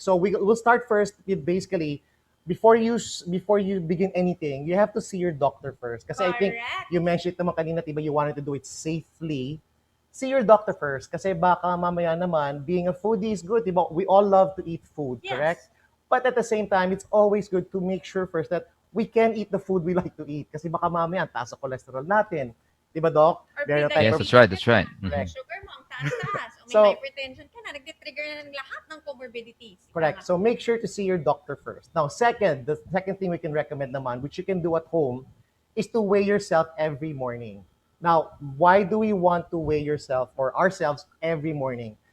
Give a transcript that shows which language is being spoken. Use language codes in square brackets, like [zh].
[en] So we'll start first with basically, before you begin anything, you have to see your doctor first. Kasi I think you mentioned it [tl] naman kanina, diba, [en] you wanted to do it safely. See your doctor first. [tl] Kasi baka mamaya naman, [en] being a foodie is good, [tl] diba? [en] We all love to eat food, correct? But at the same time, it's always good to make sure first that we can eat the food we like to eat. [tl] Kasi baka mamaya, ang taas sa cholesterol natin. Diba, Doc? [en] Yes, that's right. That's right. [tl] Sugar mo, ang taas-taas. O may [en] So, [tl] hypertension ka na, nagtitrigger na ng lahat ng comorbidities. [en] Correct. So make sure to see your doctor first. Now, the second thing we can recommend [tl] naman, [en] which you can do at home, is to weigh yourself every morning. Now, why do we want to weigh yourself or ourselves every morning?